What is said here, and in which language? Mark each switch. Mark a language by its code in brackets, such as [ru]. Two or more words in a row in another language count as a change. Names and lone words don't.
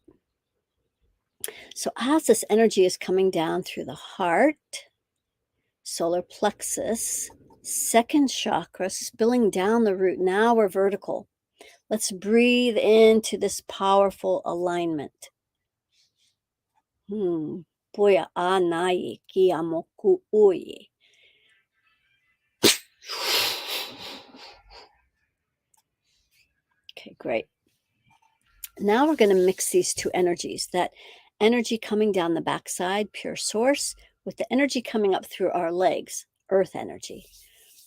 [en] So as this energy is coming down through the heart, solar plexus, 2nd chakra, spilling down the root, now we're vertical. Let's breathe into this powerful alignment. Boya anai kiamoku ui. Okay, great. Now we're going to mix these two energies, that energy coming down the backside, pure source, with the energy coming up through our legs, earth energy.